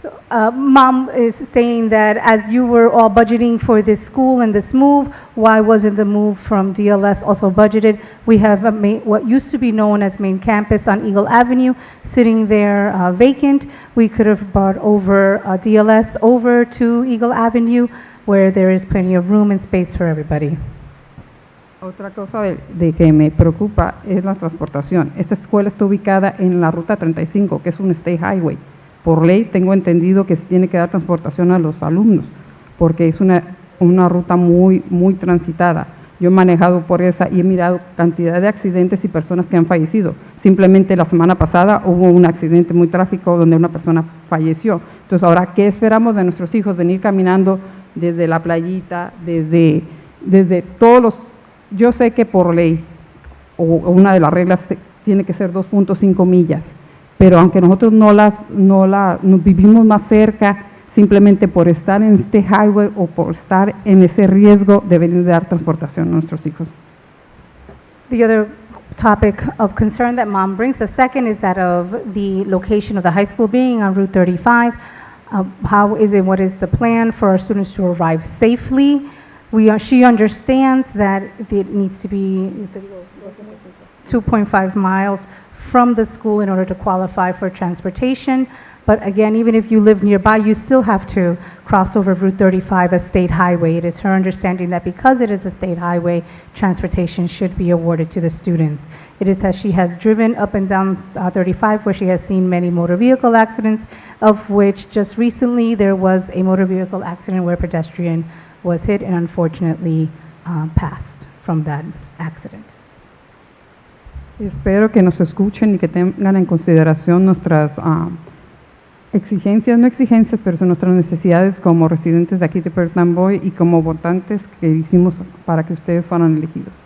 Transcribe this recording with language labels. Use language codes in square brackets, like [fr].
[en] Mom is saying that as you were all budgeting for this school and this move, why wasn't the move from DLS also budgeted? We have what used to be known as main campus on Eagle Avenue sitting there vacant. We could have brought over DLS over to Eagle Avenue where there is plenty of room and space for everybody. [es] Otra cosa de que me preocupa es la transportación. Esta escuela está ubicada en la ruta 35, que es un state highway. Por ley tengo entendido que se tiene que dar transportación a los alumnos, porque es una ruta muy transitada. Yo he manejado por esa y he mirado cantidad de accidentes y personas que han fallecido. Simplemente la semana pasada hubo un accidente muy trágico donde una persona falleció. Entonces, ahora, ¿qué esperamos de nuestros hijos? Venir caminando desde la playita, desde todos los... Yo sé que por ley, o una de las reglas, tiene que ser 2.5 millas. Pero aunque nosotros no vivimos más cerca, simplemente por estar en este highway o por estar en ese riesgo de venir de dar transportación a nuestros hijos. [en] The other topic of concern that Mom brings, the second, is that of the location of the high school being on Route 35. How is it, what is the plan for our students to arrive safely? She understands that it needs to be 2.5 miles from the school in order to qualify for transportation. But again, even if you live nearby, you still have to cross over Route 35, a state highway. It is her understanding that because it is a state highway, transportation should be awarded to the students. It is as she has driven up and down 35 where she has seen many motor vehicle accidents, of which just recently there was a motor vehicle accident where a pedestrian was hit and unfortunately passed from that accident. [es] Espero que nos escuchen y que tengan en consideración nuestras exigencias, no exigencias, pero son nuestras necesidades como residentes de aquí de Perth Amboy y como votantes que hicimos para que ustedes fueran elegidos.